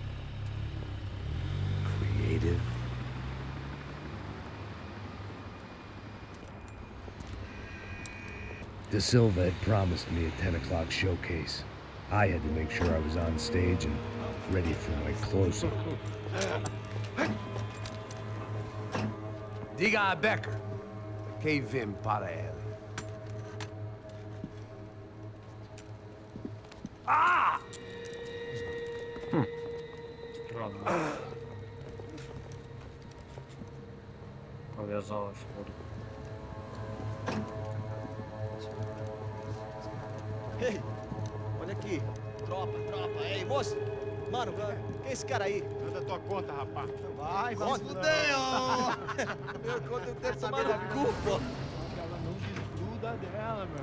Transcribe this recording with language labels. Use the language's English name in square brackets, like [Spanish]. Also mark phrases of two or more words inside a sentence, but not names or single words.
[English] Creative? De Silva had promised me a 10 o'clock showcase. I had to make sure I was on stage and ready for my close-up. [Portuguese] Diga a Becker. Que vim para ele. Ah! [Russian] Странно. [Ukrainian] Пов'язалась. [Portuguese] Ei, olha aqui. Tropa, tropa. Ei, moço. Mano, quem é esse cara aí? Manda tua conta, rapaz. Vai se fuder, ó. Meu conta eu tenho tomar no cu, pô. Ela não desgruda dela, meu.